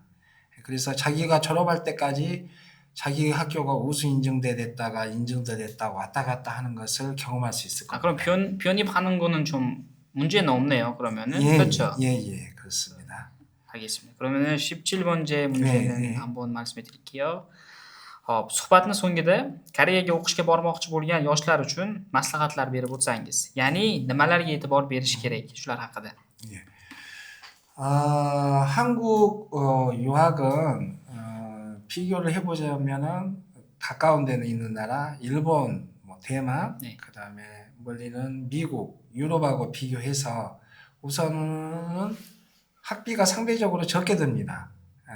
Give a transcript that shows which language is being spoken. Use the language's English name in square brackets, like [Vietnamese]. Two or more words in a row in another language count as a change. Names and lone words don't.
[Korean] 그래서 자기가 졸업할 때까지 자기 학교가 우수 인증대 됐다가 인증대 됐다가 왔다 갔다 하는 것을 경험할 수 있을 겁니다. 그럼 변입하는 거는 좀 문제는 없네요. 그러면은 그렇죠? 그렇습니다. 알겠습니다. 그러면은 17번째 문제는 한번 말씀해 드릴게요. [Uzbek] suhbatni so'ngida Koreyaga o'qishga bormoqchi bo'lgan yoshlar uchun maslahatlar berib o'tsangiz, ya'ni nimalarga e'tibor berish kerak shular haqida. [Korean] 한국 유학은 비교를 해보자면은 가까운 데는 있는 나라 일본, 대만, 그다음에 멀리는 미국, 유럽하고 비교해서 우선은 학비가 상대적으로 적게 듭니다.